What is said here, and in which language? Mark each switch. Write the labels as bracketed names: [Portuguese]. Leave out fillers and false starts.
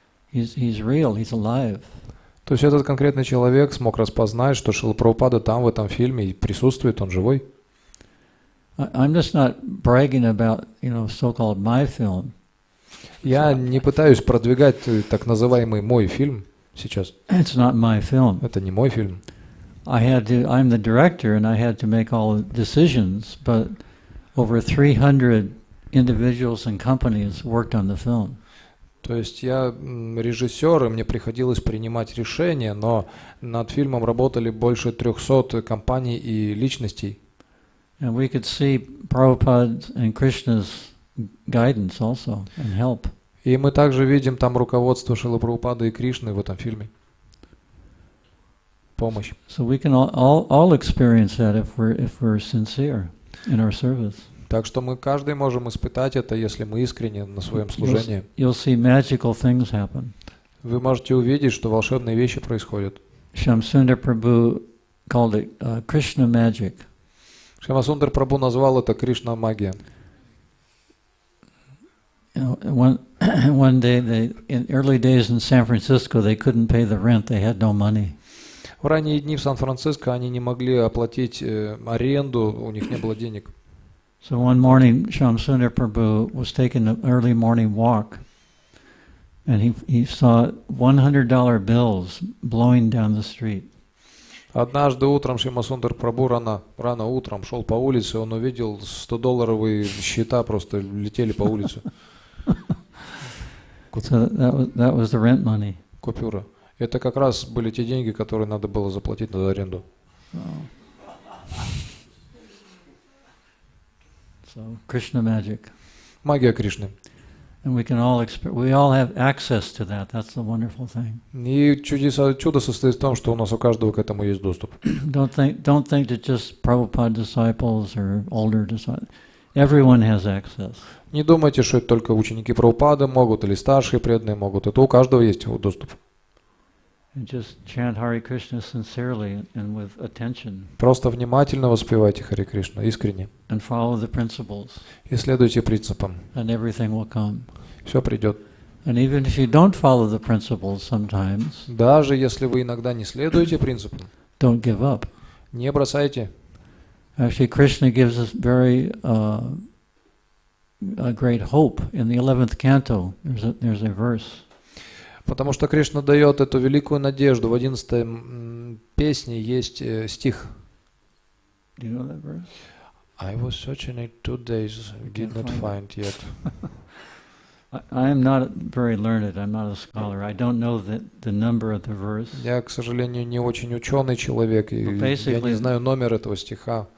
[English] He's real. He's alive. [Russian] То есть этот конкретный человек смог распознать, что Шрила Прабхупада там в этом фильме и присутствует, он живой. [English] I'm just not bragging about so-called my film. [Russian] Я не пытаюсь продвигать так называемый мой фильм сейчас. [English] It's not my film. [Russian] Это не мой фильм. [English] I'm the director and I had to make all the decisions, but over 300 individuals and companies worked on the film. [Russian] То есть я режиссер, и мне приходилось принимать решения, но над фильмом работали больше 300 компаний и личностей. [English] And we could see Prabhupada's and Krishna's guidance also and help. [Russian] И мы также видим там руководство Шрилы Прабхупады и Кришны в этом фильме. Помощь. [English] So we can all experience that if we're sincere in our service. [Russian] Так что мы каждый можем испытать это, если мы искренне на своем служении. [English] You'll see magical things happen. [Russian] Вы можете увидеть, что волшебные вещи происходят. [English] Shamsundar Prabhu called it Krishna magic. [Russian] Шьямасундар Прабху назвал это Кришна магия. [English] One day, in early days in San Francisco, they couldn't pay the rent. They had no money. [Russian] В ранние дни в Сан-Франциско они не могли оплатить аренду, у них не было денег. [English] So one morning, Shamsundar Prabhu was taking an early morning walk, and he saw $100 bills blowing down the street. [Russian] Однажды утром Шьямасундар Прабху рано утром шел по улице, он увидел $100 счета просто летели по улице. [English] So that was the rent money. [Russian] Купюра. Это как раз были те деньги, которые надо было заплатить за аренду. [English] So Krishna magic. [Russian] Магия Кришны. [English] And we all have access to that. That's the wonderful thing. [Russian] И чудо состоит в том, что у нас у каждого к этому есть доступ. [English] Don't think that just Prabhupada disciples or older disciples. Everyone has access. [Russian] Не думайте, что это только ученики Прабхупады могут или старшие преданные могут. Это у каждого есть доступ. [English] And just chant Hare Krishna sincerely and with attention. [Russian] Просто внимательно воспевайте Харе Кришна, искренне. [English] And follow the principles. [Russian] И следуйте принципам. [English] And everything will come. [Russian] Все придет. [English] And even if you don't follow the principles sometimes, [Russian] Даже если вы иногда не следуете принципам, [English] don't give up. [Russian] не бросайте. [English] Actually, Krishna gives us very a great hope. In the 11th canto, there's a verse. [Russian] Потому что Кришна дает эту великую надежду. В 11-й песне есть стих. [English] Do you know that verse? I was searching it 2 days, did not find yet. I am not very learned. I'm not a scholar. I don't know the number of the verse. [Russian] Я, к сожалению, не очень ученый человек, и я не знаю номер этого стиха.